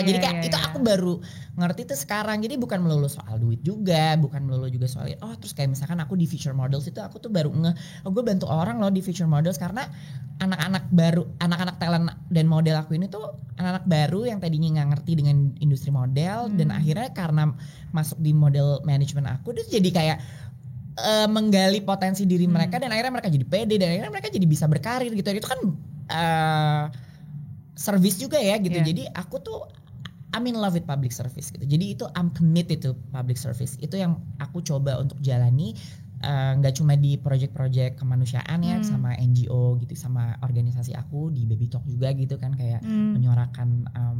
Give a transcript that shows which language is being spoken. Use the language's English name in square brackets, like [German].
[Indonesian] Jadi kayak itu aku baru ngerti tuh sekarang. Jadi bukan melulu soal duit juga, bukan melulu juga soal terus kayak misalkan aku di Future Models itu aku tuh baru gue bantu orang loh di Future Models karena anak-anak talent dan model aku ini tuh anak-anak baru yang tadinya nggak ngerti dengan industri model, dan akhirnya karena masuk di model management aku dia jadi kayak menggali potensi diri mereka, dan akhirnya mereka jadi pede, dan akhirnya mereka jadi bisa berkarir gitu. Itu kan service juga ya gitu. Jadi aku tuh [English] I'm in love with public service [Indonesian] gitu. Jadi itu [English] I'm committed to public service. [Indonesian] Itu yang aku coba untuk jalani, nggak cuma di project-project kemanusiaan ya sama NGO gitu, sama organisasi aku di Baby Talk juga gitu kan, kayak menyuarakan